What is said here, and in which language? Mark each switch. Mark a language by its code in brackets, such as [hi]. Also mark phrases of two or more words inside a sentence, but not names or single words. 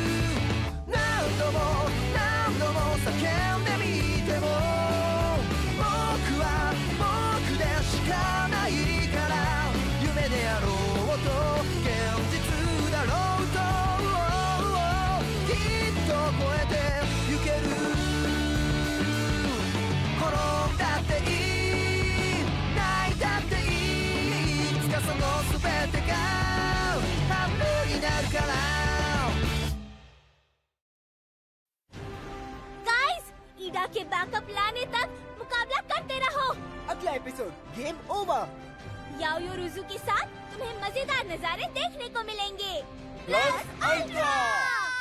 [ja] 何度も叫んでみても僕は僕でしかないから、夢であろうと現実だろうときっと超えてゆける。転んだっていい、泣いたっていい、いつかその全てが半分になるから。 [hi] ईडा के बैकअप लाने तक मुकाबला करते रहो। अगला एपिसोड गेम ओवर। याओयोरुज़ु के साथ तुम्हें मजेदार नजारे देखने को मिलेंगे। [en] Plus Ultra.